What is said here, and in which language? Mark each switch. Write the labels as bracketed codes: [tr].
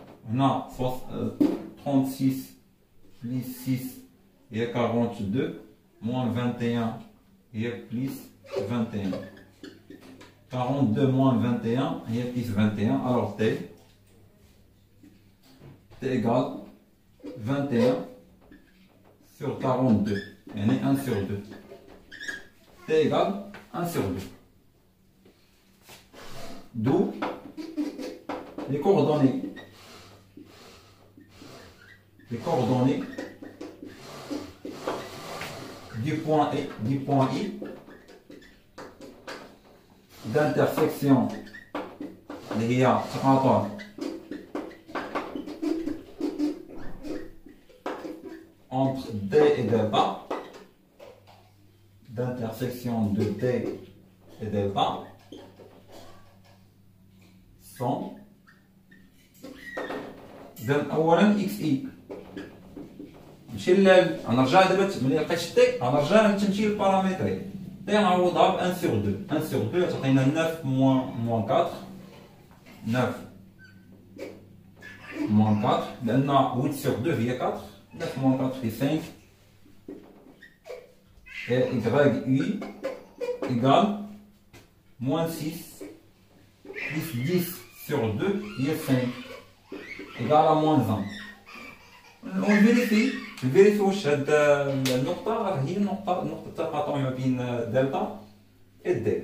[fr] هنا 36 plus 6 هي 42 moins 21 هي plus 21. 42 moins 21 هي plus 21. Alors t égale 21 sur 42. [ar] يعني [fr] 1 sur 2. t égale 1 sur 2. D'où les coordonnées. Les coordonnées du point I d'intersection [ar] اللي هي تقاطع [fr] entre D et delta, d'intersection de D et delta sont [ar] اولا اكس اي. نمشي غنرجع دابا ملي لقيت تي غنرجع نمشي للبارامتري تي نعوضها ب [fr] 1 sur 2. 1 sur 2 تعطينا 9 moins 4. 9 moins 4 [ar] لان [fr] 8 sur 2 هي 4. 9 moins 4 fait 5. Et y égale moins 6 plus 10 sur 2 [ar] هي [fr] 5 égale à moins 1. On vérifie [ar] واش هاد النقطة هي نقطة التقاطع ما بين دلتا و دي.